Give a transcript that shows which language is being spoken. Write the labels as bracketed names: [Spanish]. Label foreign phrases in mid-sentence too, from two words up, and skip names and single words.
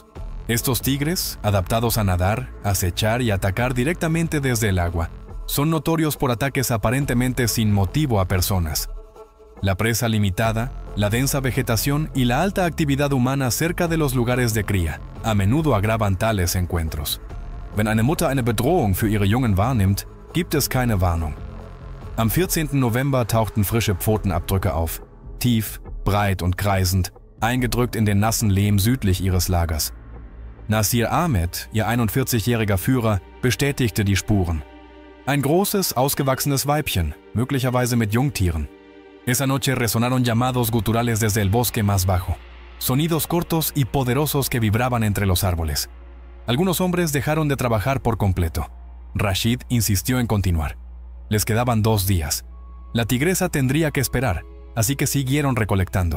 [Spanish] Estos tigres, adaptados a nadar, acechar y atacar directamente desde el agua, son notorios por ataques aparentemente sin motivo a personas. La presa limitada, la densa vegetación y la alta actividad humana cerca de los lugares de cría a menudo agravan tales encuentros. [German] Wenn eine Mutter eine Bedrohung für ihre Jungen wahrnimmt, gibt es keine Warnung. Am 14. November tauchten frische Pfotenabdrücke auf, tief, breit und kreisend, eingedrückt in den nassen Lehm südlich ihres Lagers. Nasir Ahmed, ihr 41-jähriger Führer, bestätigte die Spuren. Ein großes, ausgewachsenes Weibchen, möglicherweise mit Jungtieren. [Spanish] Esa noche resonaron llamados guturales desde el bosque más bajo, sonidos cortos y poderosos que vibraban entre los árboles. Algunos hombres dejaron de trabajar por completo. Rashid insistió en continuar. Les quedaban 2 días. La tigresa tendría que esperar, así que siguieron recolectando.